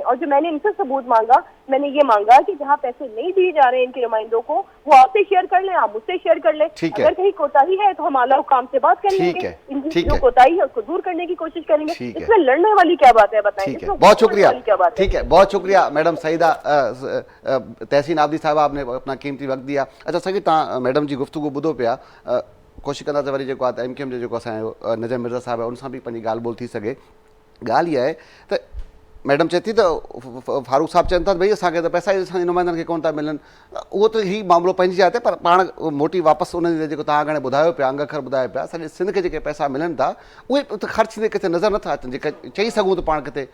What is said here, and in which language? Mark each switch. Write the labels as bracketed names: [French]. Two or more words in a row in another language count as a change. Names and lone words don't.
[Urdu] اور جو میں نے ان سے ثبوت مانگا, میں نے یہ مانگا کہ جہاں پیسے نہیں دیے جا رہے ہیں ان کے نمائندوں کو, وہ آپ سے شیئر کر لیں, آپ مجھ سے شیئر کر لیں. اگر کہیں کوتاہی ہے تو ہم اعلیٰ حکام سے بات کر لیں گے, ان کی جو کوتاہی ہے اس کو دور کرنے کی کوشش کریں گے. اس میں لڑنے والی کیا بات ہے بتائیں. بہت شکریہ. ٹھیک ہے, بہت شکریہ میڈم سعیدہ تحسین عابدی صاحب, آپ نے اپنا قیمتی وقت دیا. [Sindhi] اچھا سگی تاں میڈم جی گفتگو ॿुधो पिया, कोशिशि कंदासीं वरी जेको आहे MKM जो जेको असांजो नज़र मिर्ज़ा साहिबु आहे उन सां बि पंहिंजी ॻाल्हि ॿोल थी सघे. ॻाल्हि इहा आहे त मैडम चए थी त फारूक साहब चवनि था भई असांखे त पैसा ई असांजे नुमाइंदनि खे कोन था मिलनि. उहो त ही मामिलो पंहिंजी जाइ ते, पर पाण मोटी वापसि उन जेको तव्हां हाणे ॿुधायो पिया, अंग अखर ॿुधायो पिया, सॼे सिंध खे जेके पैसा मिलनि था उहे ख़र्च थींदे किथे नज़र नथा अचनि, जेका चई सघूं त पाण किथे.